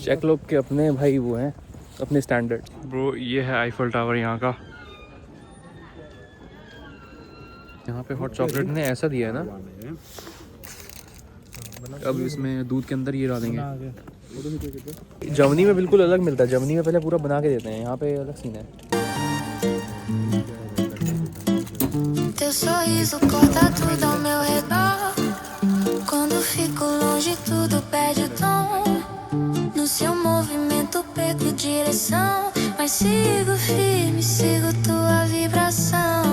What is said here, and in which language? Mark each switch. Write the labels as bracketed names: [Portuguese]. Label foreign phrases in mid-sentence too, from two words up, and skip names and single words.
[Hindi] चेक लोग के अपने भाई वो हैं अपने स्टैंडर्ड। ब्रो ये है आईफल टावर यहाँ का। यहाँ पे [English] hot chocolate [Hindi] ने ऐसा दिया है ना, अब इसमें दूध के अंदर ये डालेंगे। जर्मनी में बिल्कुल अलग मिलता है, जर्मनी में पहले पूरा बना के देते हैं, यहाँ पे अलग सीन है। [Portuguese] Teu sorriso corta tudo ao meu redor. Quando fico longe tudo perde o tom. No seu movimento perco direção, mas sigo firme, sigo tua vibração.